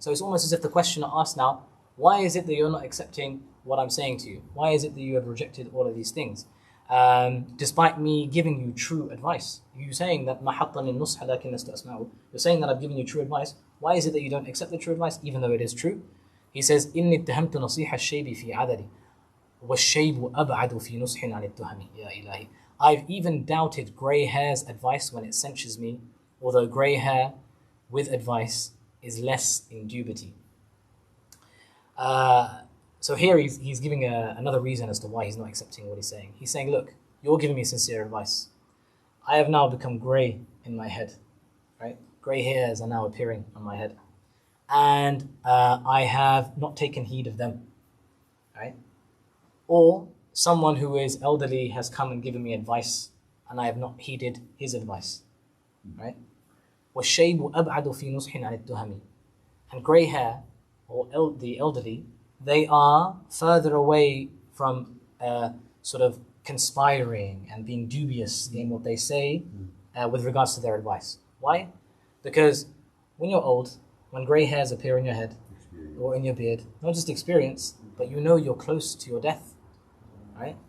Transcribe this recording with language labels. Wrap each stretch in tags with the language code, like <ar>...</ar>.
<en>So it's almost as if the questioner asks now, why is it that you're not accepting what I'm saying to you? Why is it that you have rejected all of these things? Despite me giving you true advice. You saying that you're saying that I've given you true advice. Why is it that you don't accept the true advice, even though it is true? He says,</en> <ar>إِنِّي اتَّهَمْتُ نَصِيحَ الشَّيْبِ فِي عَدَدِ وَالشَّيْبُ أَبْعَدُ فِي نُصْحٍ عَنِ التُّهَمِ يَا إِلَهِ.</ar> <en>I've even doubted grey hair's advice when it censures me, although grey hair with advice is less indubiity. So here he's giving another reason as to why he's not accepting what he's saying. He's saying, look, you're giving me sincere advice. I have now become grey in my head, right? Grey hairs are now appearing on my head. And I have not taken heed of them, right? Or someone who is elderly has come and given me advice and I have not heeded his advice, right?</en> <ar>وَالشَّيْبُ أَبْعَدُ فِي نُصْحٍ عَنِ التُّهَمِ.</ar> <en>And grey hair, or the elderly, they are further away from sort of conspiring and being dubious in what they say with regards to their advice. Why? Because when you're old, when grey hairs appear in your head or in your beard, not just experience, but you know you're close to your death, right?</en>